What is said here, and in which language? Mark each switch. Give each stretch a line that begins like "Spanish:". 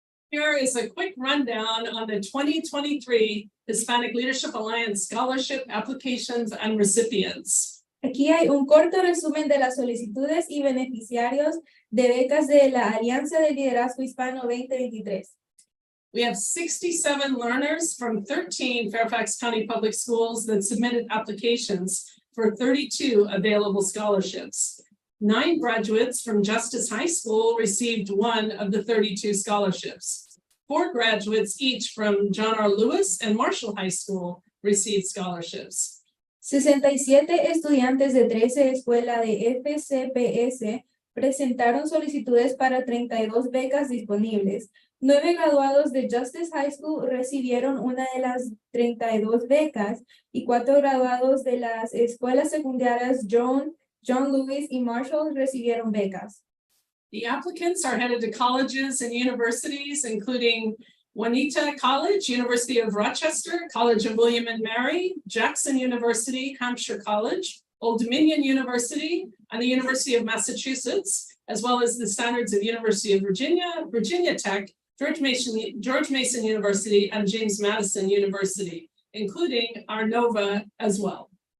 English: Here is a quick rundown on the 2023 Hispanic Leadership Alliance Scholarship Applications and Recipients.
Spanish: Aquí hay un corto resumen de las solicitudes y beneficiarios de becas de la Alianza de Liderazgo Hispano 2023.
English: We have 67 learners from 13 Fairfax County Public Schools that submitted applications for 32 available scholarships. 9 graduates from Justice High School received one of the 32 scholarships. 4 graduates each from John R. Lewis and Marshall High School received scholarships.
Spanish: 67 estudiantes de 13 escuelas de FCPS presentaron solicitudes para 32 becas disponibles. 9 graduados de Justice High School recibieron una de las 32 becas y 4 graduados de las escuelas secundarias John Lewis y Marshall recibieron becas.
English: The applicants are headed to colleges and universities, including Juanita College, University of Rochester, College of William and Mary, Jackson University, Hampshire College, Old Dominion University, and the University of Massachusetts, as well as the standards of University of Virginia, Virginia Tech, George Mason University, and James Madison University, including our NOVA as well.